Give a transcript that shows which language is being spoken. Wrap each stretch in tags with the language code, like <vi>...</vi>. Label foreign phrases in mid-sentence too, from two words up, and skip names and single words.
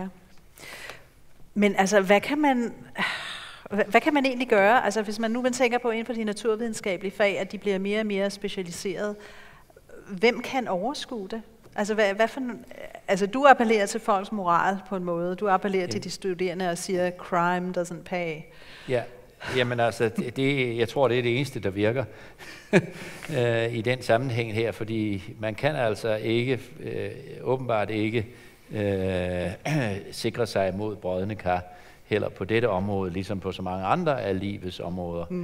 <da>Men altså, hvad kan man egentlig gøre? Altså, hvis man nu tænker på inden for de naturvidenskabelige fag, at de bliver mere og mere specialiseret, hvem kan overskue det? Altså, du appellerer til folks moral på en måde. Du appellerer til de studerende og siger,</da> <en>crime doesn't pay.</en> <da>Ja, jamen altså, jeg tror, det er det eneste, der virker i den sammenhæng her, fordi man kan altså ikke, åbenbart ikke, sikre sig mod brodne kar, heller på dette område, ligesom på så mange andre af livets områder.</da>